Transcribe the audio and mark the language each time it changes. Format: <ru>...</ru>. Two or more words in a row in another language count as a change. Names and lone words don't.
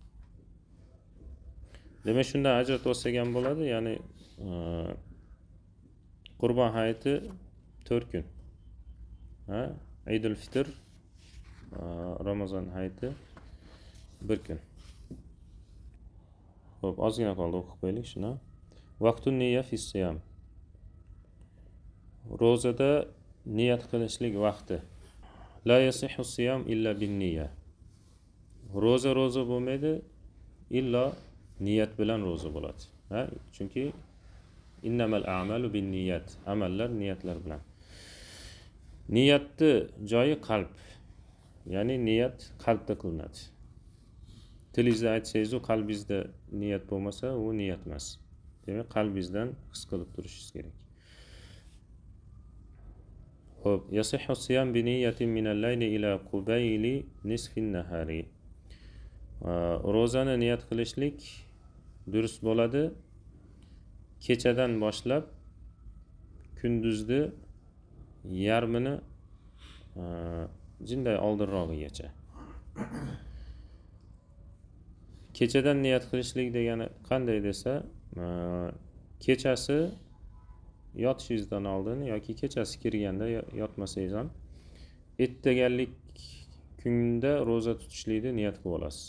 <uz>Demak, shundan ajratib olsak ham bo'ladi, ya'ni Qurbon hayiti 4 kun. Ha? Eidul Fitr, Ramazon hayiti 1 kun. Xo'p, ozgina qoldi, o'qib qo'yaylik shuni.</uz> <ar>وقت النية في الصيام.</ar> <uz>Ro'zada niyat qilishlik vaqti.</uz> <ar>لا يصح الصيام إلا بالنية.</ar> <uz>Ro'za bo'lmaydi, illa niyat bilan ro'za bo'ladi. Ha?</uz> <ar>Chunki إنما الأعمال بالنيات.</ar> <uz>Amallar niyatlar bilan. Niyatni joyi qalb. Ya'ni niyat qalbda qilinadi. Tilingizda aytsangiz, qalbingizda niyat bo'lmasa, u niyat emas. Demak, qalbingizdan his qilib turishingiz kerak.</uz> <ar>Xo'p, يصح الصيام بنية من الليل إلى قبيل نصف النهار.</ar> <uz>Ro'zani niyat qilishlik durust bo'ladi. Kechadan boshlab kunduzni yarmini jinday oldinrog'igacha. Kechadan niyat qilishlik degani qanday desa, kechasi yotishingizdan oldin yoki kechasi kirganda yotmasangiz ham ertaganlik kunda ro'za tutishlikni niyat qilib olasiz.</uz>